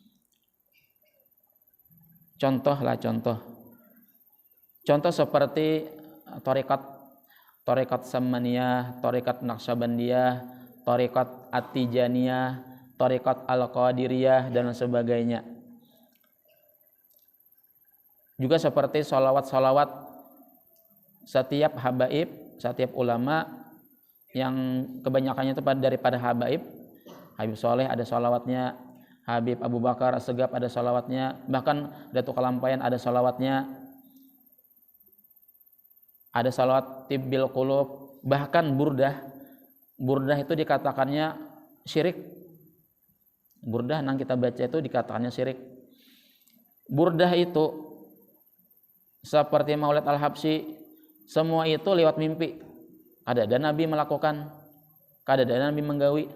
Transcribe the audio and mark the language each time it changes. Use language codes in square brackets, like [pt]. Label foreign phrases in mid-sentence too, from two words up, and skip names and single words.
[id] Contoh seperti tarekat Samaniyah, tarekat Naqsabandiyah, tarekat At-Tijaniyah, tarekat Al-Qadiriyah dan sebagainya. Juga seperti salawat-salawat setiap habaib, setiap ulama yang kebanyakannya itu daripada habaib. Habib Soleh ada salawatnya, Habib Abu Bakar As-Segaf ada salawatnya, bahkan Datuk Kalampayan ada salawatnya. Ada salawat Tibbil Qulub, bahkan Burdah itu dikatakannya syirik. Burdah yang kita baca itu dikatakannya syirik. Burdah itu seperti Maulid Al-Habsyi, semua itu lewat mimpi. Ada Nabi melakukan, ada Nabi menggawi.